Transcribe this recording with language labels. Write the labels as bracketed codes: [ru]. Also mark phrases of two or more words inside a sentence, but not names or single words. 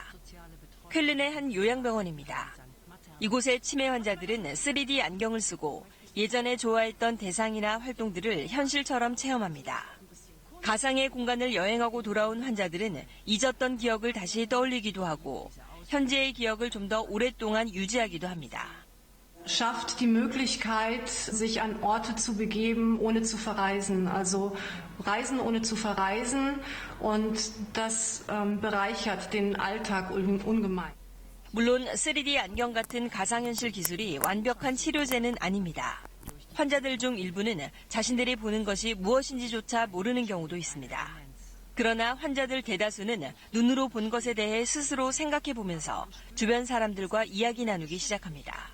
[ko] 쾰른의 한 요양병원입니다. 이곳의 치매 환자들은 3D 안경을 쓰고 예전에 좋아했던 대상이나 활동들을 현실처럼 체험합니다. 가상의 공간을 여행하고 돌아온 환자들은 잊었던 기억을 다시 떠올리기도 하고 현재의 기억을 좀 더 오랫동안 유지하기도 합니다. [de] Schafft die Möglichkeit, sich an Orte zu begeben, ohne zu verreisen. Also reisen ohne zu verreisen und das bereichert den Alltag ungemein. [ko] 물론 3D 안경 같은 가상현실 기술이 완벽한 치료제는 아닙니다. 환자들 중 일부는 자신들이 보는 것이 무엇인지조차 모르는 경우도 있습니다. 그러나 환자들 대다수는 눈으로 본 것에 대해 스스로 생각해보면서 주변 사람들과 이야기 나누기 시작합니다.